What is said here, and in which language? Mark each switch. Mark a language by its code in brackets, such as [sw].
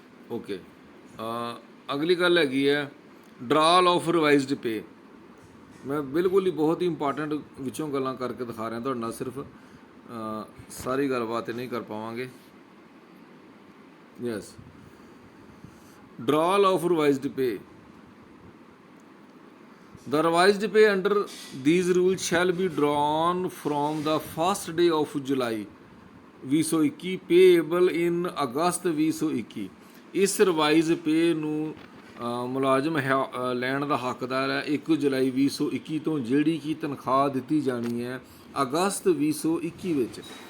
[pa] Okay, ਅਗਲੀ ਗੱਲ ਹੈਗੀ ਹੈ [en] Drawal of revised pay. [pa] ਮੈਂ ਬਿਲਕੁਲ ਹੀ ਬਹੁਤ ਹੀ ਇੰਪੋਰਟੈਂਟ ਵਿੱਚੋਂ ਗੱਲਾਂ ਕਰਕੇ ਦਿਖਾ ਰਿਹਾ ਤੁਹਾਡੇ ਨਾਲ, ਸਿਰਫ ਸਾਰੀ ਗੱਲਬਾਤ ਨਹੀਂ ਕਰ ਪਾਵਾਂਗੇ। [en] Yes, drawal of revised pay, the revised pay under these rules shall be drawn from the first day of July 2021 payable in August 2021। [pa] ਇਸ ਰਿਵਾਈਜ਼ ਪੇ ਨੂੰ ਮੁਲਾਜ਼ਮ ਲੈਣ ਦਾ ਹੱਕਦਾਰ ਹੈ 1 ਜੁਲਾਈ 2021 ਤੋਂ, ਜਿਹੜੀ ਕਿ ਤਨਖਾਹ ਦਿੱਤੀ ਜਾਣੀ ਹੈ ਅਗਸਤ 2021 ਵਿੱਚ।